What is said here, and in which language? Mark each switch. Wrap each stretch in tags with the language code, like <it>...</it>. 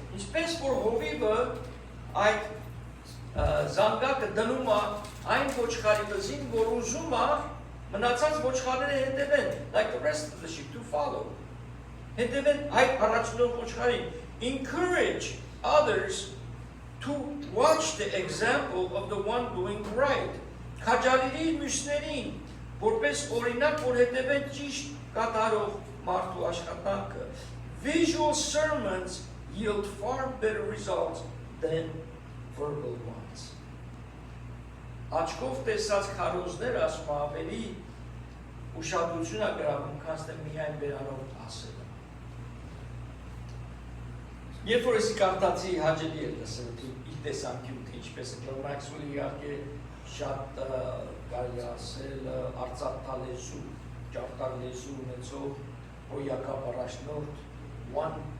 <hy>Ինչպես որ հովիվը այդ զանգակը դնում է այն ոչխարի վզին, որ ուզում է մնացած ոչխարները հետևեն,</hy> <en>like the rest of the sheep to follow.</en> <hy>Հետևեն այդ առաջնորդ ոչխարին.</hy> <en>Encourage others to watch the example of the one doing right.</en> <hy>Քաջալերի մյուսներին, որպես օրինակ, որ հետևեն ճիշտ կատարող մարդու աշխատանքը.</hy> <en>Visual sermons yield far better results than verbal ones.</en> <hy>Աչքով տեսած քարոզները ասում ավելի ուշադրություն է գրավում, քան թե միայն բերանով ասելը։ Երբ որ ես կարդացի հաջելի է լսել իր տեսանկյունը, ինչպես է Մաքսվելի իհարկե շատ կարելի ասել արծաթալեզու, ճարտար լեզու ունեցող հոյակապ առաջնորդ 1</hy>